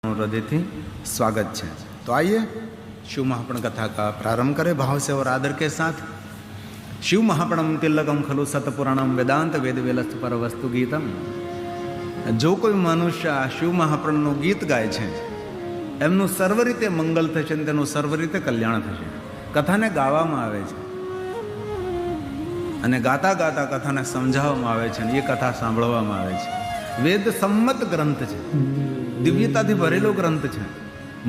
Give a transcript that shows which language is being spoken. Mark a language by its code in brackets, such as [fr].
[gu] તમારું હૃદયથી [hi] स्वागत है। तो आइए शिव महापुराण कथा का प्रारंभ करें भाव से और आदर के साथ। [sa] शिव महापुराणम तिलकम खलु सतपुराणम वेदांत वेद वेलस्थ पर वस्तु गीतम। [hi] जो कोई मनुष्य [gu] आ शिव महापुराणનું ગીત ગાય છે એમનું સર્વ રીતે મંગલ થશે અને તેનું સર્વ રીતે કલ્યાણ થશે। કથાને ગાવામાં આવે છે અને ગાતા ગાતા કથાને સમજાવવામાં આવે છે અને એ કથા સાંભળવામાં આવે છે। વેદ સંમત ગ્રંથ છે, દિવ્યતાથી ભરેલો ગ્રંથ છે।